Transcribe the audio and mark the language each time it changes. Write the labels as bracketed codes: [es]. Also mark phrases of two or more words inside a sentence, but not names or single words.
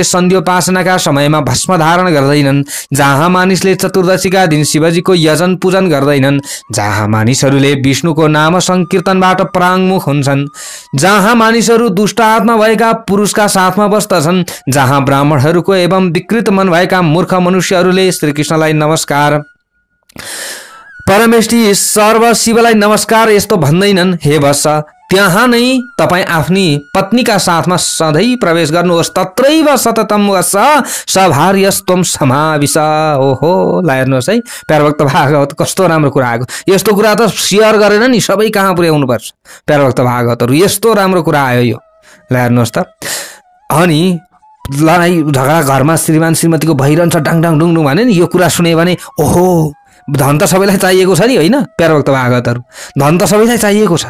[ne] सन्ध्योपासनाका समयमा भस्म धारण गर्दैनन्, जहाँ मानिसले चतुर्दशीका दिन शिवजीको यजन पूजन गर्दैनन्, जहाँ मानिसहरूले विष्णुको नाम संकीर्तनबाट प्राङ्मुख हुन्छन्, जहाँ मानिसहरू दुष्ट आत्मा भएका पुरुषका साथमा बस्दछन्, जहाँ ब्राह्मणहरूको एवं विकृत मन भएका मूर्ख मनुष्यहरूले श्रीकृष्णलाई नमस्कार, परमेष्ठी सर्व शिवलाई नमस्कार यस्तो भन्दैनन्, हे वत्स त्यहाँ नै तपाईँ आफ्नी पत्नीका साथमा सधैँ प्रवेश गर्नुहोस्। [sa] तत्रैव सततम वत्स सभार्यस्त्वं समाविश। [ne] ओहो, ल हेर्नुहोस् है प्यारभक्त भागवत, कस्तो राम्रो कुरा आएको। यस्तो कुरा त सेयर गरेर नि सबै कहाँ पुर्याउनुपर्छ प्यारभक्त भागवतहरू, यस्तो राम्रो कुरा आयो यो। ल हेर्नुहोस् त, अनि लडाइँ झगडा घरमा श्रीमान श्रीमतीको भइरहन्छ डाङडाङ डुङडुङ भने नि, यो कुरा सुने भने ओहो धन त सबैलाई चाहिएको छ नि, होइन प्यारभक्त भागवतहरू, धन त सबैलाई चाहिएको छ।